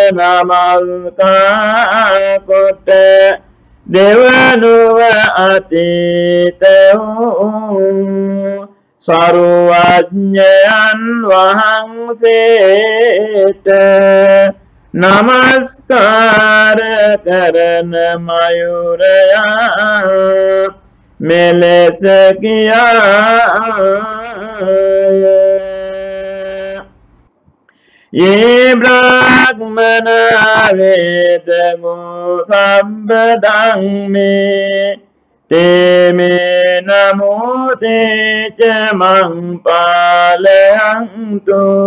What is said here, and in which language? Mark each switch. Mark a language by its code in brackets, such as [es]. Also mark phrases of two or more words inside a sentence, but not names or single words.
[si] නමස්කාර කොට දෙවනුව අතීත වූ සර්වඥයන් වහන්සේට නමස්කාර කරන මයුරයා මෙලෙස [pi] කියාය ये ब्राह्मण वेद गो सब्बदं मे ते मे नमो ते च मं पालयन्तु